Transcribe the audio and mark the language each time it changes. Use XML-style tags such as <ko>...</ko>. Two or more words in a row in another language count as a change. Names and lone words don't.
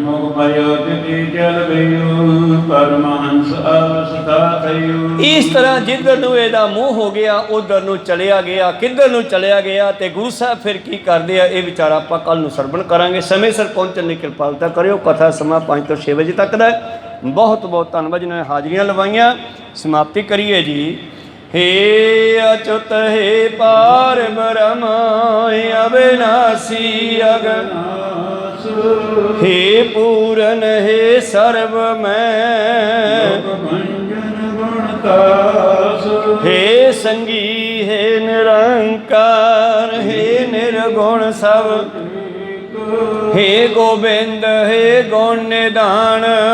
<pa>ਇਸ ਤਰ੍ਹਾਂ ਜਿੱਧਰ ਨੂੰ ਇਹਦਾ ਮੂੰਹ ਹੋ ਗਿਆ ਉਧਰ ਨੂੰ ਚਲਿਆ ਗਿਆ। ਕਿੱਧਰ ਨੂੰ ਚਲਿਆ ਗਿਆ ਤੇ ਗੁਰੂ ਸਾਹਿਬ ਫਿਰ ਕੀ ਕਰਦੇ ਆ, ਇਹ ਵਿਚਾਰਾ ਆਪਾਂ ਕੱਲ ਨੂੰ ਸਰਵਣ ਕਰਾਂਗੇ। ਸਮੇਂ ਸਿਰ ਪਹੁੰਚਣ ਦੀ ਕਿਰਪਾਲਤਾ ਕਰਿਓ। ਕਥਾ ਸਮਾਂ 5 ਤੋਂ 6 ਵਜੇ ਤੱਕ ਦਾ। ਬਹੁਤ ਬਹੁਤ ਧੰਨਵਾਦ ਜਿਨ੍ਹਾਂ ਨੇ ਹਾਜ਼ਰੀਆਂ ਲਵਾਈਆਂ। ਸਮਾਪਤੀ ਕਰੀਏ ਜੀ। हे अच्युत हे पार ब्रह्म अविनाशी अगनाश, हे पूरन हे सर्व हे संगी हे निरंकार हे निर्गुण सब, हे गोबिंद हे गुण निधान,</pa>